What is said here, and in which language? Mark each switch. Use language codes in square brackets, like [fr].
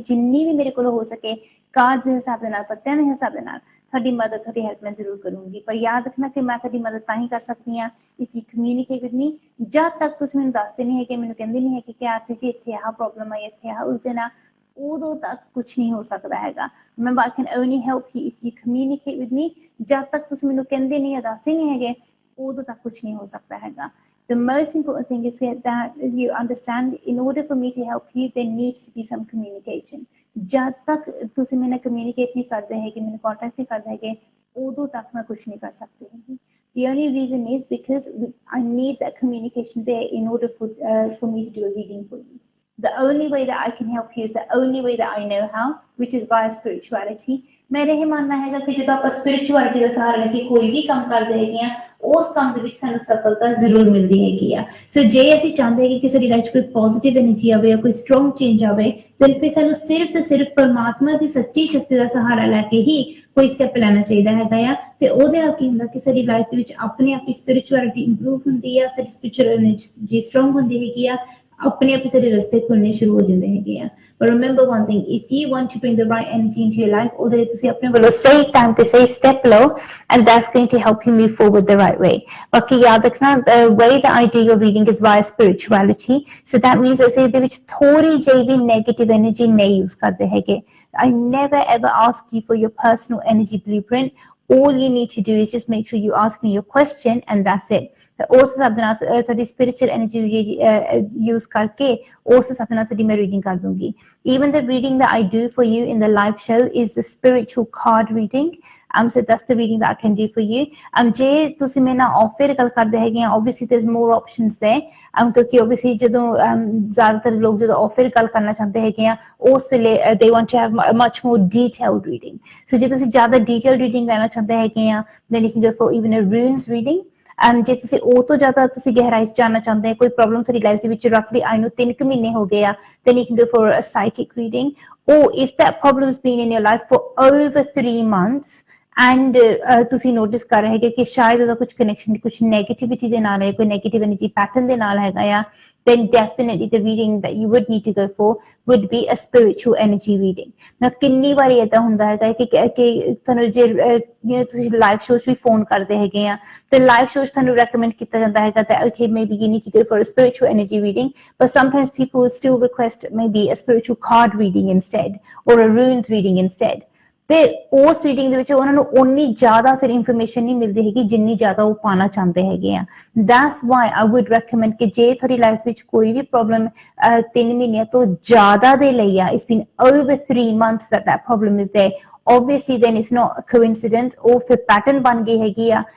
[pa] ਜਿੰਨੀ ਵੀ ਮੇਰੇ ਕੋਲ ਹੋ ਸਕੇ ਕਾਰਡ ਦੇ ਹਿਸਾਬ ਦੇ ਨਾਲ, ਪੱਤਿਆਂ ਦੇ ਹਿਸਾਬ ਦੇ ਨਾਲ ਤੁਹਾਡੀ ਮਦਦ, ਤੁਹਾਡੀ ਹੈਲਪ ਮੈਂ ਜ਼ਰੂਰ ਕਰੂੰਗੀ। ਪਰ ਯਾਦ ਰੱਖਣਾ ਕਿ ਮੈਂ ਤੁਹਾਡੀ ਮਦਦ ਤਾਂ ਹੀ ਕਰ ਸਕਦੀ ਹਾਂ [en] If you communicate with me. [pa] ਜਦ ਤੱਕ ਤੁਸੀਂ ਮੈਨੂੰ ਦੱਸਦੇ ਨਹੀਂ ਹੈਗੇ, ਮੈਨੂੰ ਕਹਿੰਦੇ ਨਹੀਂ ਹੈਗੇ ਕਿ ਆਰਤੀ ਜੀ ਇੱਥੇ ਆਹ ਪ੍ਰੋਬਲਮ ਆਈ, ਇੱਥੇ ਆਹ ਉਲਝਣ ਆ, ਉਦੋਂ ਤੱਕ ਕੁਛ ਨਹੀਂ ਹੋ ਸਕਦਾ ਹੈਗਾ। [en] Remember, I can only help you if you communicate with me. [pa] ਜਦ ਤੱਕ ਤੁਸੀਂ ਮੈਨੂੰ ਕਹਿੰਦੇ ਨਹੀਂ ਜਾਂ ਦੱਸਦੇ ਨਹੀਂ ਹੈਗੇ, ਉਦੋਂ ਤੱਕ ਕੁਛ ਨਹੀਂ ਹੋ ਸਕਦਾ ਹੈਗਾ। [en] The most important thing is that you understand, in order for me to help you, there needs to be some communication. [pa] ਜਦ ਤੱਕ ਤੁਸੀਂ ਮੇਰੇ ਨਾਲ communicate ਨਹੀਂ ਕਰਦੇ ਹੈਗੇ, ਮੈਨੂੰ contact ਨਹੀਂ ਕਰਦੇ ਹੈਗੇ, ਉਦੋਂ ਤੱਕ ਮੈਂ ਕੁਛ ਨਹੀਂ ਕਰ ਸਕਦੀ ਹੈਗੀ। [en] The only reason is because I need that communication there in order for me to do a reading for you. The only way that I can help you is the only way that I know how, which is via spirituality. [hi] मेरा ये मानना है कि जो आप spirituality का सहारा लेके कोई भी काम करते हैं, उस काम [pa] ਦੇ ਵਿੱਚ ਸਾਨੂੰ ਸਫਲਤਾ ਜ਼ਰੂਰ ਮਿਲਦੀ ਹੈਗੀ ਆ। ਸੋ ਜੇ ਅਸੀਂ ਚਾਹੁੰਦੇ ਹਾਂ ਕਿ ਸਾਡੀ ਲਾਈਫ 'ਚ ਕੋਈ ਪੋਜ਼ਿਟਿਵ ਐਨਰਜੀ ਆਵੇ ਜਾਂ ਕੋਈ ਸਟਰੋਂਗ ਚੇਂਜ ਆਵੇ, ਤਾਂ ਫਿਰ ਸਾਨੂੰ ਸਿਰਫ ਤੇ ਸਿਰਫ ਪਰਮਾਤਮਾ ਦੀ ਸੱਚੀ ਸ਼ਕਤੀ ਦਾ ਸਹਾਰਾ ਲੈ ਕੇ ਹੀ ਕੋਈ ਸਟੈਪ ਲੈਣਾ ਚਾਹੀਦਾ ਹੈਗਾ ਆ। ਤੇ ਉਹਦੇ ਨਾਲ ਕੀ ਹੁੰਦਾ ਕਿ ਸਾਡੀ ਲਾਈਫ ਦੇ ਵਿੱਚ ਆਪਣੇ ਆਪ ਹੀ ਸਪਿਰਿਚੁਅਲਿਟੀ ਇੰਪਰੂਵ ਹੁੰਦੀ ਆ, ਸਾਡੀ ਸਪਿਰਿਚੁਅਲ ਐਨਰਜੀ ਸਟਰੋਂਗ ਹੁੰਦੀ ਹੈਗੀ ਆ, ਆਪਣੇ ਆਪ ਹੀ ਸਾਡੇ ਰਸਤੇ ਖੁੱਲਣੇ ਸ਼ੁਰੂ ਹੋ ਜਾਂਦੇ ਹੈਗੇ ਆ। [en] But remember one thing, if you want to bring the right energy into your life, [pa] ਉਹਦੇ ਲਈ ਤੁਸੀਂ ਆਪਣੇ ਵੱਲੋਂ ਸਹੀ ਟਾਈਮ ਤੇ ਸਹੀ ਸਟੈਪ ਲਓ, [en] and that's going to help you move forward the right way. [pa] ਬਾਕੀ ਯਾਦ ਰੱਖਣਾ, [en] the way that I do your reading is via spirituality. So that means [pa] ਅਸੀਂ ਇਹਦੇ ਵਿੱਚ ਥੋੜੀ ਜਿਹੀ ਵੀ negative energy ਨਹੀਂ use ਕਰਦੇ ਹੈਗੇ। [en] I never ever ask you for your personal energy blueprint. All you need to do is just make sure you ask me your question and that's it. [pa] ਉਸ ਹਿਸਾਬ ਦੇ ਨਾਲ ਤੁਹਾਡੀ ਸਪਿਰਿਚੁਅਲ ਐਨਰਜੀ ਯੂਜ਼ ਕਰਕੇ ਉਸ ਹਿਸਾਬ ਦੇ ਨਾਲ ਤੁਹਾਡੀ ਮੈਂ ਰੀਡਿੰਗ ਕਰ ਦੂੰਗੀ। [en] Even the reading that I do for you in the live show is the spiritual card reading. So that's the reading that I can do for you. [pa] ਜੇ ਤੁਸੀਂ ਮੇਰੇ ਨਾਲ off air ਗੱਲ ਕਰਦੇ ਹੈਗੇ ਆ, [en] obviously there's more options there. [pa] ਕਿਉਂਕਿ obviously ਜਦੋਂ ਜ਼ਿਆਦਾਤਰ ਲੋਕ ਜਦੋਂ off air ਗੱਲ ਕਰਨਾ ਚਾਹੁੰਦੇ ਹੈਗੇ ਆ, ਉਸ ਵੇਲੇ [en] they want to have a much more detailed reading. [pa] So ਜੇ ਤੁਸੀਂ ਜ਼ਿਆਦਾ detailed reading ਲੈਣਾ ਚਾਹੁੰਦੇ ਹੈਗੇ ਆ, [en] then you can go for even a runes reading. [pa] ਜੇ ਤੁਸੀਂ ਉਹ ਤੋਂ ਜ਼ਿਆਦਾ ਤੁਸੀਂ ਗਹਿਰਾਈ 'ਚ ਜਾਣਨਾ ਚਾਹੁੰਦੇ ਹੋ, ਕੋਈ ਪ੍ਰੋਬਲਮ ਤੁਹਾਡੀ ਲਾਈਫ ਦੇ ਵਿੱਚ ਰਫਲੀ ਆਈ ਨੂੰ 3 ਮਹੀਨੇ ਹੋ ਗਏ ਆ, [en] then you can go for a psychic reading. Or if that problem has been in your life for over 3 months and [pa] ਤੁਸੀਂ ਨੋਟਿਸ ਕਰ ਰਹੇ ਹੈਗੇ ਕਿ ਸ਼ਾਇਦ ਉਹਦਾ ਕੁਝ ਕਨੈਕਸ਼ਨ ਕੁਝ ਨੈਗੇਟਿਵਿਟੀ ਦੇ ਨਾਲ ਹੈ, ਕੋਈ ਨੈਗੇਟਿਵ ਐਨਰਜੀ ਪੈਟਰਨ ਦੇ ਨਾਲ ਹੈਗਾ ਆ, [en] then definitely the reading that you would need to go for would be a spiritual energy reading. [pa] Now ਕਿੰਨੀ ਵਾਰੀ ਏਦਾਂ ਹੁੰਦਾ ਹੈਗਾ ਕਿ ਤੁਹਾਨੂੰ ਜੇ ਤੁਸੀਂ ਲਾਈਵ ਸ਼ੋਅ 'ਚ ਵੀ ਫੋਨ ਕਰਦੇ ਹੈਗੇ ਆ, ਤੇ ਲਾਈਵ ਸ਼ੋਅ 'ਚ ਤੁਹਾਨੂੰ ਰეკਮੈਂਡ ਕੀਤਾ ਜਾਂਦਾ ਹੈਗਾ [en] that okay, maybe you need to go for a spiritual energy reading, but sometimes people still request maybe a spiritual card reading instead or a runes reading instead. [pa] ਤੇ ਉਸ reading ਦੇ ਵਿੱਚ ਉਹਨਾਂ ਨੂੰ ਓਨੀ ਜ਼ਿਆਦਾ ਫਿਰ ਇਨਫੋਰਮੇਸ਼ਨ ਨਹੀਂ ਮਿਲਦੀ ਹੈਗੀ ਜਿੰਨੀ ਜ਼ਿਆਦਾ ਉਹ ਪਾਉਣਾ ਚਾਹੁੰਦੇ ਹੈਗੇ ਆ। [en] that's why I would recommend [pa] ਕਿ ਜੇ ਤੁਹਾਡੀ ਲਾਈਫ ਵਿੱਚ ਕੋਈ ਵੀ ਪ੍ਰੋਬਲਮ 3 ਮਹੀਨਿਆਂ ਤੋਂ ਜ਼ਿਆਦਾ ਦੇ ਲਈ ਆ, [en] it's been over 3 months that problem is there, obviously then it's not a coincidence, [pa] ਉਹ ਫਿਰ ਪੈਟਰਨ ਬਣ ਗਈ ਹੈਗੀ ਆ।